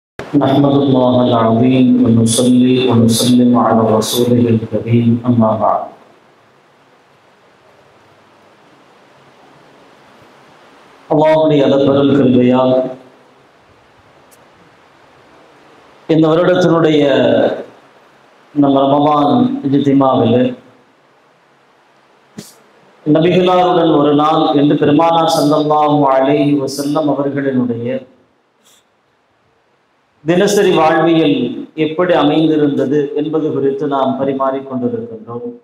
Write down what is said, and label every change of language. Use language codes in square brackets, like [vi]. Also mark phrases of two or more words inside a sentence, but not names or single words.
[ar] نحمد الله العظيم ونصلي ونسلم على رسوله الكريم أما بعد. [ta] அல்லாஹ்வுடைய அளப்பெரும் கிருபையால் இந்த வருடத்தினுடைய நம்ம ரமலான் இஜ்திமாவில் நபிகளாருடன் ஒரு நாள் என்று பெருமானார் [ar] صلى الله عليه وسلم [ta] அவர்களினுடைய தினசரி வாழ்வியல் எப்படி அமைந்திருந்தது என்பது குறித்து நாம் பரிமாறிக்கொண்டிருக்கின்றோம்.